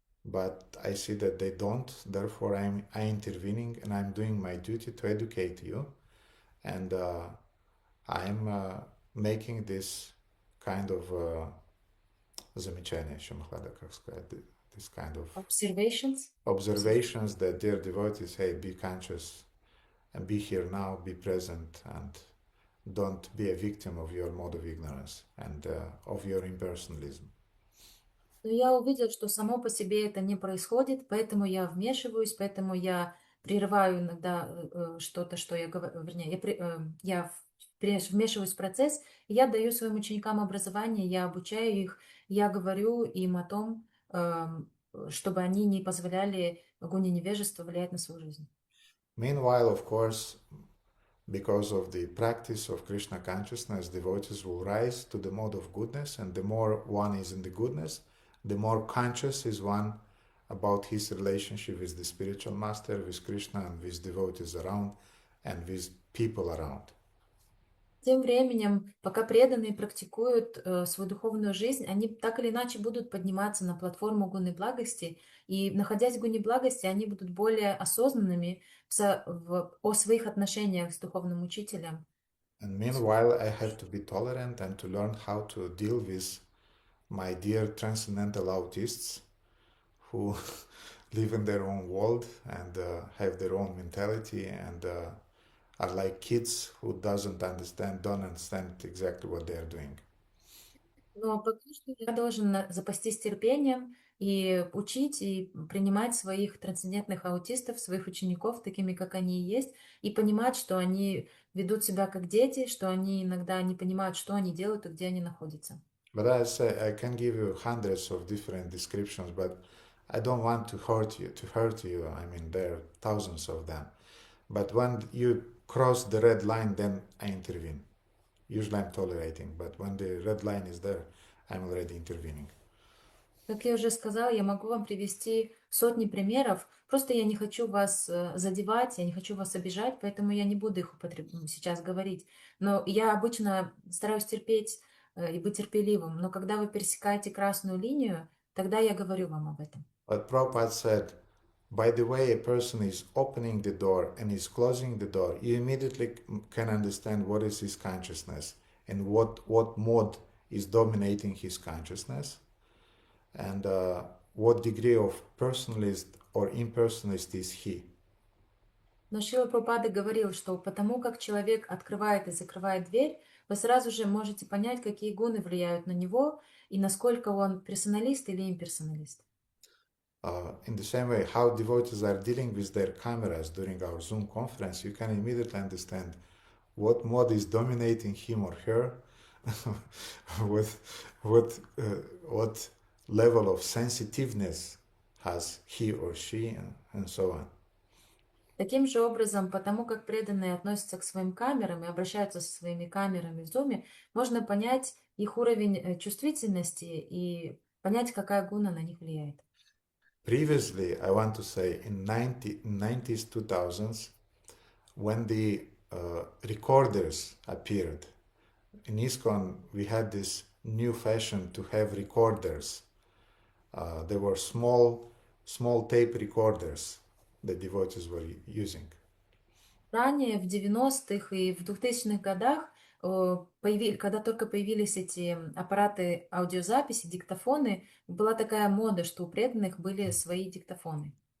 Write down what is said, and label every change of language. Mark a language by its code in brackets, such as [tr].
[en] But I see that they don't. Therefore, I'm intervening and I'm doing my duty to educate you. And I'm making this kind of [ru] замечание, [en] Shumahlada, [ru] как сказать, [en] this kind of observations that dear devotees, hey, be conscious and be here now, be present, and don't be a victim of your mode of ignorance and of your impersonalism. [ru] Но я увидела, что само по себе это не происходит, поэтому я вмешиваюсь, поэтому я прерываю иногда что-то, что я говорю, вернее, я вмешиваюсь в процесс, и я даю своим ученикам образование, я обучаю их, я говорю им о том, чтобы они не позволяли гуне невежества влиять на свою жизнь. [en] Meanwhile, of course, because of the practice of Krishna consciousness, devotees will rise to the mode of goodness, and the more one is in the goodness, the more conscious is one about his relationship with the spiritual master, with Krishna, and with devotees around, and with people around. [ru] Тем временем, пока преданные практикуют свою духовную жизнь, они так или иначе будут подниматься на платформу гуны благости, и, находясь в гуне благости, они будут более осознанными о своих отношениях с духовным учителем. [en] And meanwhile, I have to be tolerant and to learn how to deal with my dear transcendental autists who live in their own world and have their own mentality and are like kids who don't understand exactly what they are doing. [ru] Но пока что я должен запастись терпением и учить, и принимать своих трансцендентных аутистов, своих учеников, такими, как они и есть, и понимать, что они ведут себя как дети, что они иногда не понимают, что они делают и где они находятся. [en] But I say I can give you hundreds of different descriptions, but I don't want to hurt you. I mean, there are thousands of them. But when you cross the red line, then I intervene. Usually I'm tolerating, but when the red line is there, I'm already intervening. [ru] Как я уже сказала, я могу вам привести сотни примеров. Просто я не хочу вас задевать, я не хочу вас обижать, поэтому я не буду их сейчас говорить. Но я обычно стараюсь терпеть и быть терпеливым. Но когда вы пересекаете красную линию, тогда я говорю вам об этом. [en] But Prabhupada said, by the way a person is opening the door and is closing the door, you immediately can understand what is his consciousness and what mode is dominating his consciousness and what degree of personalist or impersonalist is he. [ru] Но Шрила Прабхупада говорил, что потому как человек открывает и закрывает дверь, вы сразу же можете понять, какие гуны влияют на него и насколько он персоналист или имперсоналист. [en] In the same way, how devotees are dealing with their cameras during our Zoom conference, you can immediately understand what mode is dominating him or her, what level of sensitiveness has he or she, and so on. [ru] Таким же образом, потому как преданные относятся к своим камерам и обращаются со своими камерами в Zoom, можно понять их уровень чувствительности и понять, какая гуна на них влияет. [en] Previously, I want to say in 90s, 2000s, when the recorders appeared, in ISKCON we had this new fashion to have recorders. There were small tape recorders that devotees were using. [ru] Ранее, в 90-х и в 2000-х годах, когда только появились эти аппараты аудиозаписи, диктофоны, была такая мода, что у преданных были свои диктофоны.